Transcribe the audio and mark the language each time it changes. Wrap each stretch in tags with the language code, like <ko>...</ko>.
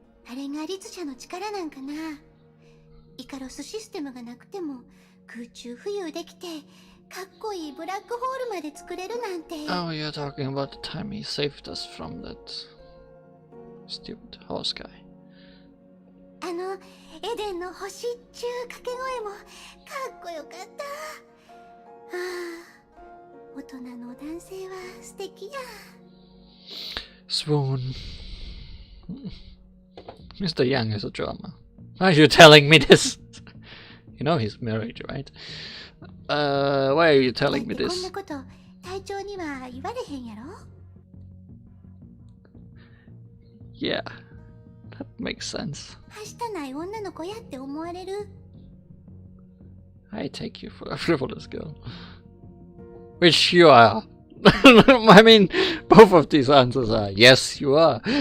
<ja>あれがリツ社の力なんかな。イカロスシステムがなくても空中浮遊できてかっこいいブラックホールまで作れるなんて。</ja> <en>Oh, you're talking about the time he saved us from that stupid horse guy.</en> <ja>あのエデンの星っちゅう掛け声もかっこよかった。大人の男性は素敵や。</ja> <en>Swoon. Mr. Young is a drama. Why are you telling me this? You know he's married, right? Why are you telling me</en> <ja>こん</ja> <en>this?</en> <ja>なこと隊長には言われへんやろ。</ja> <en>Yeah, that makes sense.</en> <ja>はしたない女の子やって思われる。</ja> <en>I take you for a frivolous girl. Which you are. I mean, both of these answers are yes, you are.</en>